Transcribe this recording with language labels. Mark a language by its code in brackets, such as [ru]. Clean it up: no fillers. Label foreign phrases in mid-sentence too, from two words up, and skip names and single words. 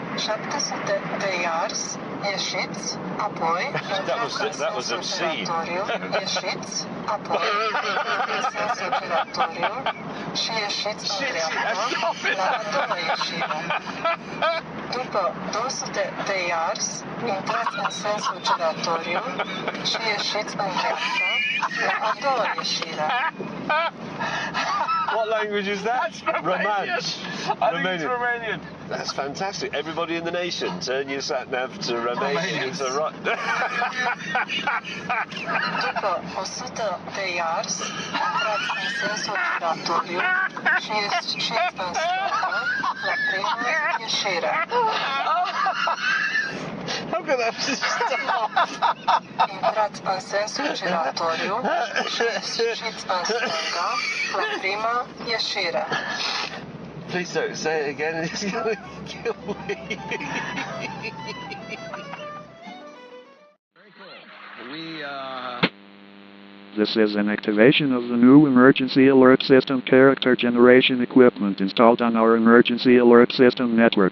[en] EAS Mocks, that was obscene. EAS Dopo dosyte EAS, [ro] intrați în sensul giratoriu și ieșiți în dreapta la a doua ieșire. [en] What language is that? That's Romanian. I think it's Romanian. That's fantastic. Everybody in the nation, turn your sat-nav to Romanian. To right. [ro] După 100 de yards, intrați în sensul giratoriu și ieșiți în stânga la prima ieșire. [en] I'm going to have to stop. [ro] Intrați în sensul giratoriu și ieșiți în stânga la prima ieșire. [en] Please don't say it again, it's going to kill me. This is an activation of the new emergency alert system character generation equipment installed on our emergency alert system network.